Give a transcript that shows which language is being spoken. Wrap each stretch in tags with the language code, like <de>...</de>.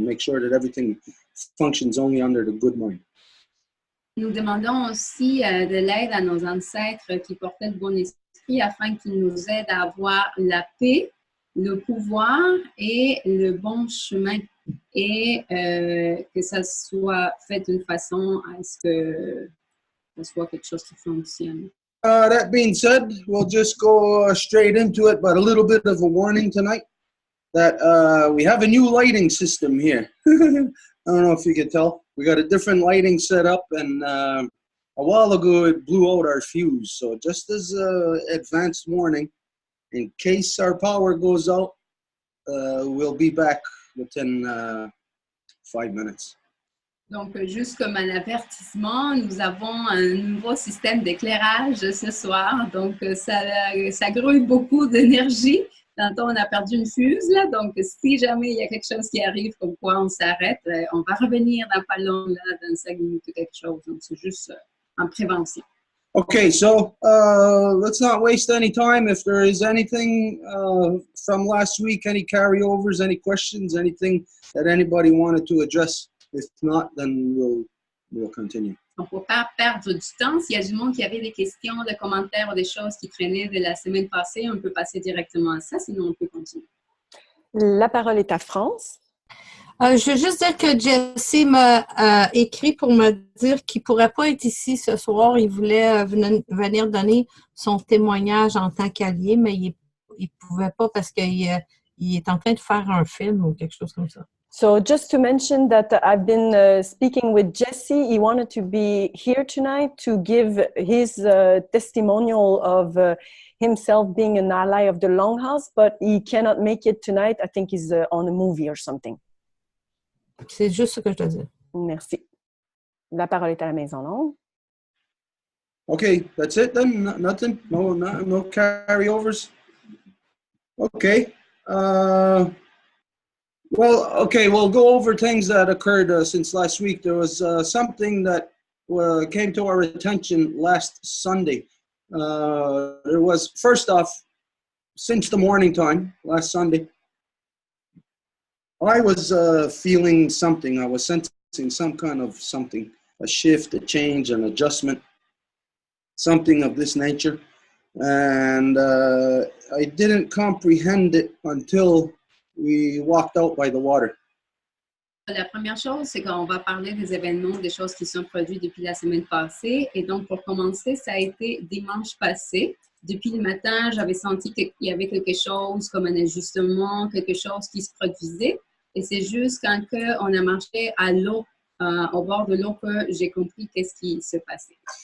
<en>Make sure that everything functions only under the good mind.</en> <fr>Nous demandons aussi de l'aide à nos ancêtres qui portaient le bon esprit afin qu'ils nous aident à avoir la paix, le pouvoir et le bon chemin. Et que ça soit fait d'une façon à ce que ça soit quelque chose qui fonctionne.</fr> <en>That being said, we'll just go straight into it, but a little bit of a warning tonight that we have a new lighting system here. I don't know if you can tell. We got a different lighting set up, and a while ago it blew out our fuse. So just as advanced warning, in case our power goes out, we'll be back within 5 minutes.</en> <fr>Donc, juste comme un avertissement, nous avons un nouveau système d'éclairage ce soir. Donc, ça grouille beaucoup d'énergie. Tantôt, on a perdu une fuse, là. Donc, si jamais il y a quelque chose qui arrive, comme quoi on s'arrête, on va revenir dans pas long, là, dans 5 minutes ou quelque chose. Donc, c'est juste en prévention.</fr> <en>Okay, so let's not waste any time. If there is anything from last week, any carryovers, any questions, anything that anybody wanted to address, if not, then we'll continue.</en> <fr>Donc, pour ne pas perdre du temps, s'il y a du monde qui avait des questions, des commentaires ou des choses qui traînaient de la semaine passée, on peut passer directement à ça, sinon on peut continuer. La parole est à France. Je veux juste dire que Jesse m'a écrit pour me dire qu'il ne pourrait pas être ici ce soir. Il voulait venir donner son témoignage en tant qu'allié, mais il ne pouvait pas parce qu'il est en train de faire un film ou quelque chose comme ça.</fr> <en>So just to mention that I've been speaking with Jesse. He wanted to be here tonight to give his testimonial of himself being an ally of the Longhouse, but he cannot make it tonight. I think he's on a movie or something.</en> <fr>C'est juste ce que je dois dire. Merci. La parole est à la Maison Longue.</fr> <en>Okay, that's it then? Nothing? No carryovers? Okay. We'll go over things that occurred since last week. There was something that came to our attention last Sunday. There was, first off, since the morning time, last Sunday, I was feeling something. I was sensing some kind of something, a shift, a change, an adjustment, something of this nature. And I didn't comprehend it until we walked out by the water.</en> <fr>La première chose, c'est qu'on va parler des événements, des choses qui sont produites depuis la semaine passée. Et donc, pour commencer, ça a été dimanche passé. Depuis le matin, j'avais senti qu'il y avait quelque chose comme un ajustement, quelque chose qui se produisait. Et c'est juste quand on a marché à l'eau, au bord de l'eau, que j'ai compris qu'est-ce qui se passait.</fr>